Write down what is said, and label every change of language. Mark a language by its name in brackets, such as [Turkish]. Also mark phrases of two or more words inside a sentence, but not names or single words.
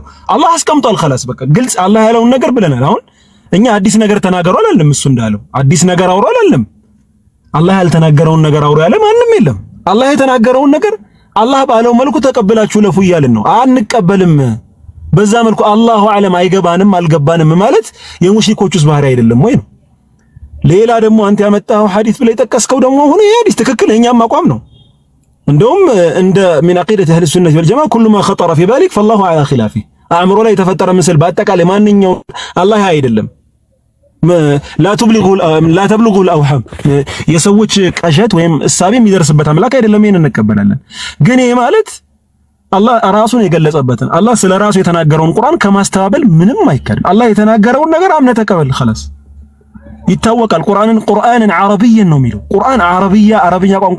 [Amharic] አላህ አስቀምጧል። خلاص በቃ ግልጽ አላህ ያለውን ነገር ብለናል። አሁን እኛ አዲስ ነገር ተናገሩ አላለም። እሱ እንዳለው አዲስ ነገር አውሩ አላለም። አላህ ያልተናገረውን ነገር አውሩ ያለ ማንም የለም። አላህ የተናገረውን ነገር አላህ ባለው መልኩ ተቀበላችሁ ለፉ እያልን ነው። አንቀበልም በዛ መልኩ [Arabic] الله أعلم [Amharic] አይገባንም አልገባንም ማለት የሙሽሪኮቹስ ባህሪ አይደለም ወይ ነው። ሌላ ደግሞ አንተ ያመጣው ሐዲስ ብለ የጠቀስከው ደግሞ ሆነ ሐዲስ ትክክል የኛም አቋም ነው። እንደውም እንደ [Arabic] من عقيدة أهل السنة والجماعة كل ما خطر في بالك فالله على خلافه [Amharic] አእምሮ ላይ የተፈጠረ ምስል በአጠቃላይ ማንኛው አላህ አይደለም [Arabic] لا تبلغوا الأوهام [Amharic] የሰዎች ቀሸት ወይም እሳቤ የሚደርስበት አምላክ አይደለም። ይሄን እንቀበላለን። ግን ይሄ ማለት አላህ ራሱን የገለጸበትን አላህ ስለ ራሱ የተናገረውን ቁርአን ከማስተባበል ምንም አይካድም። አላህ የተናገረውን ነገር አምነ ተቀበል خلاص ይታወቃል። ቁርአንን ዓረብይን ነው የሚለው ቁርአን ዓረብኛ ቋንቋ